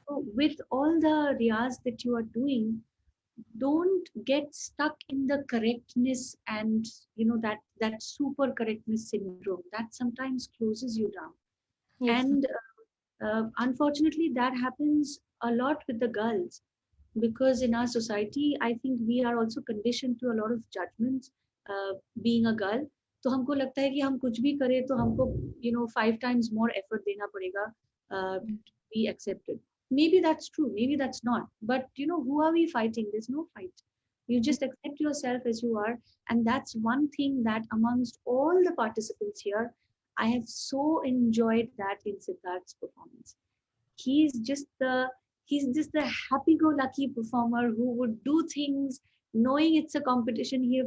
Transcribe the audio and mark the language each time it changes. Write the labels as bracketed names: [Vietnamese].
[English] So with all the riyaz that you are doing, don't get stuck in the correctness and that super correctness syndrome that sometimes closes you down. yes, And unfortunately that happens a lot with the girls, because in our society I think we are also conditioned to a lot of judgments, being a girl. [Hindi] तो हमको लगता है कि हम कुछ भी करें तो हमको [English] 5 times more effort [Hindi] देना पड़ेगा [English] to be accepted. Maybe that's true, maybe that's not, but who are we fighting? There's no fight. You just accept yourself as you are, and that's one thing that amongst all the participants here, I have so enjoyed that in Siddharth's performance. He's just the he's just the happy-go-lucky performer who would do things knowing it's a competition.